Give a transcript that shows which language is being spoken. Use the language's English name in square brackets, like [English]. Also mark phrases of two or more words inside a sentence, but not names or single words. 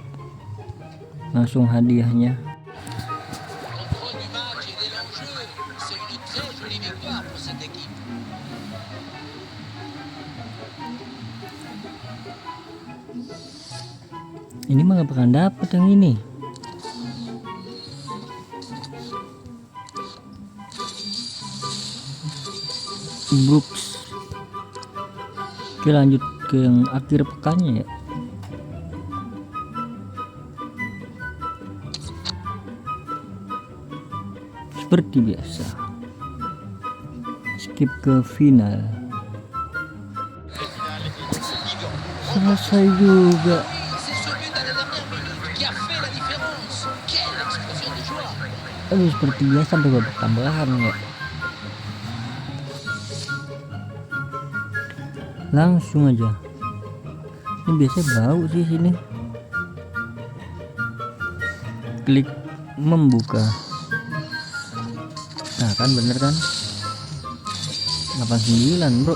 [Indonesian] Langsung hadiahnya. [French] cette équipe. [Indonesian] Ini mah gak bakalan dapet yang ini. Brooks. Oke, lanjut ke yang akhir pekannya ya. Seperti biasa, skip ke final. Selesai juga. [French] C'est ce but à la dernière minute qui a fait la différence. Quelle explosion de joie. [Indonesian] Aduh, seperti biasa sampai babak tambahan ya. Langsung aja. Ini biasanya bau sih sini. Klik membuka. Nah kan bener kan, 89 bro.